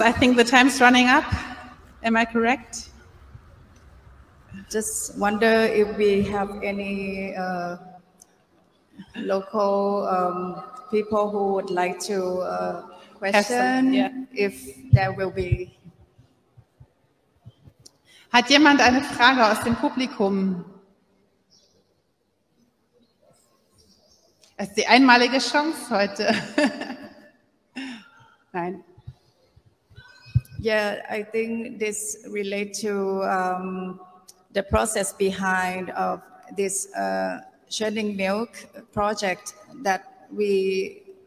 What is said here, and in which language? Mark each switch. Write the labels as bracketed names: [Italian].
[English] I think the time's running up. Am I correct? Just wonder if we have any local people who would like to question. Yeah. If there will be. [German] Hat jemand eine Frage aus dem Publikum? Es ist die einmalige Chance heute. Nein. [English] Yeah, I think this relates to the process behind of this Churning Milk project, that we